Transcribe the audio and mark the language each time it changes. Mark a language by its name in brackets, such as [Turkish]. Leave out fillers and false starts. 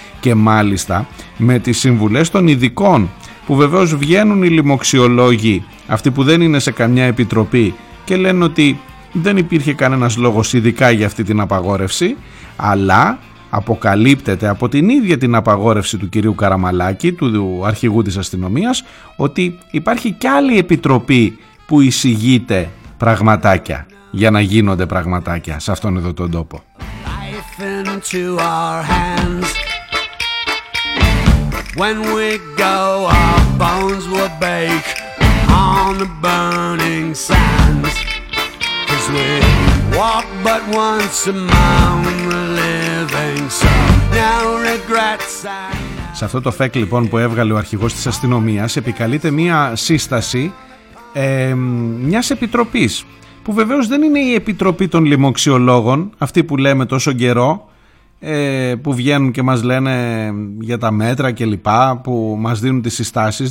[Greek] Και μάλιστα με τις συμβουλές των ειδικών, που βεβαίως βγαίνουν οι λοιμοξιολόγοι, αυτοί που δεν είναι σε καμιά επιτροπή, και λένε ότι δεν υπήρχε κανένας λόγος ειδικά για αυτή την απαγόρευση, αλλά αποκαλύπτεται από την ίδια την απαγόρευση του κυρίου Καραμαλάκη, του αρχηγού της αστυνομίας, ότι υπάρχει και άλλη επιτροπή που εισηγείται πραγματάκια για να γίνονται πραγματάκια σε αυτόν εδώ τον τόπο. [English] Life into our hands. When we go, our bones will bake on the burning sands. We walk but once a mile when we're living, so now we're [Greek] Σε αυτό το ΦΕΚ λοιπόν που έβγαλε ο αρχηγός της αστυνομίας επικαλείται μία σύσταση μιας επιτροπής που βεβαίως δεν είναι η επιτροπή των λοιμοξιολόγων, αυτή που λέμε τόσο καιρό, που βγαίνουν και μας λένε για τα μέτρα και λοιπά, που μας δίνουν τις συστάσεις.